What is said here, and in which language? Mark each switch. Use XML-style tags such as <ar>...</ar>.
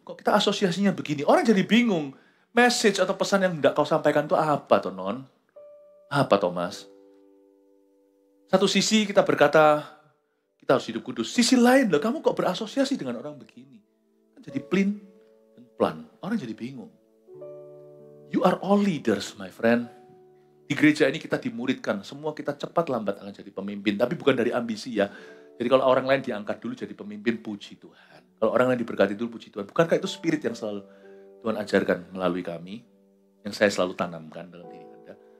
<id>Kok kita asosiasinya begini? Orang jadi bingung. Message atau pesan yang tidak kau sampaikan itu apa toh non? Apa toh mas? Satu sisi kita berkata, kita harus hidup kudus. Sisi lain, loh, kamu kok berasosiasi dengan orang begini? Jadi plin dan plan. Orang jadi bingung.</id> <en>You are all leaders, my friend.</en> <id>Di gereja ini kita dimuridkan, semua kita cepat lambat akan jadi pemimpin, tapi bukan dari ambisi ya. Jadi kalau orang lain diangkat dulu jadi pemimpin, puji Tuhan. Kalau orang lain diberkati dulu, puji Tuhan. Bukankah itu spirit yang selalu Tuhan ajarkan melalui kami, yang saya selalu tanamkan dalam diri Anda?</id>